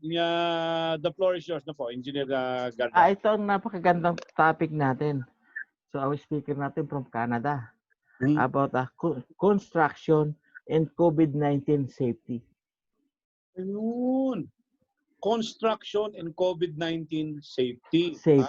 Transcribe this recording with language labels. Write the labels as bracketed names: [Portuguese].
[English] The floor is yours [Filipino] na po, [English] Engineer Garda. [Filipino] Ito ang napakagandang topic natin. [English] So, our speaker natin from Canada about construction and COVID-19 safety. Ayun. Construction and COVID-19 safety.